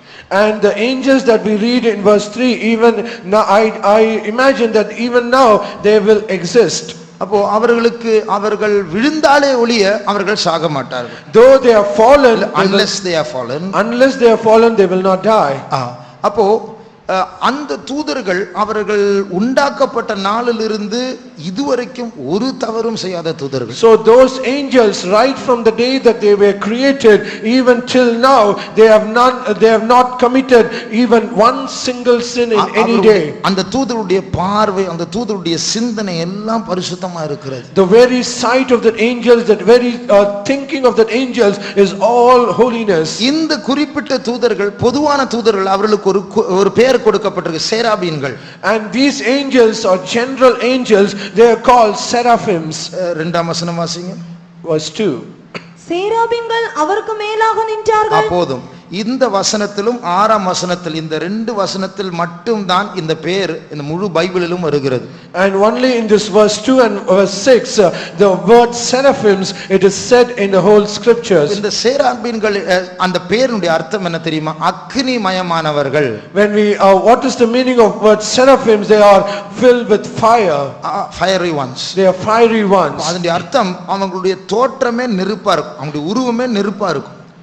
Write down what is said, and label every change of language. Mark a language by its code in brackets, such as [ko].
[en] And the angels that we read in verse 3, even now, I imagine that even now they will exist. [ta] அப்போ அவர்கள் விழுந்தாலே ஒழிய அவர்கள் சாக மாட்டார்கள். [en] Though they are fallen, unless they are fallen, unless they are fallen, they will not die. [ta] அப்போ அந்த தூதர்கள் அவர்கள் உண்டாக்கப்பட்ட நாளிலிருந்து இதுவரைக்கும் ஒரு தவறும் செய்யாத தூதர்கள். [en] So those angels, right from the day that they were created even till now, they have not committed even one single sin in any day. [ta] அந்த தூதருடைய பார்வை, அந்த தூதருடைய சிந்தனை எல்லாம் பரிசுத்தமா இருக்கிறது. [en] The very sight of the angels, that very thinking of the angels is all holiness. [ta] இந்த குறிப்பிட்ட தூதர்கள் பொதுவான தூதர்கள், அவர்களுக்கு ஒரு பெயர் கொடுக்கப்பட்டிருக்கு, சேராபீன்கள். [en] And these angels are general angels, they are called seraphims. [ta] 2ஆம் வசனம் வாசிங்க. [en] Verse 2. [ta] சேராபீன்கள் அவருக்கு மேலாக நின்றார்கள். போதும். இந்த வசனத்திலும் 6ஆம் வசனத்தில், இந்த 2 வசனத்தில் மட்டும்தான் இந்த பெயர் இந்த முழு பைபிளிலும் வருகிறது. [en] And only in this verse 2 and verse 6, the word seraphims, it is said in the whole scriptures. [ta] இந்த சேராபீன்கள் அந்த பெயருடைய அர்த்தம் என்ன தெரியுமா? அக்னிமயமானவர்கள். [en] When we what is the meaning of word seraphims? They are filled with fire. Fiery ones. They are fiery ones. [ta] அதனுடைய அர்த்தம் அவங்களுடைய தோற்றமே நெருப்பா இருக்கும், அவங்களுடைய உருவமே நெருப்பா இருக்கும்.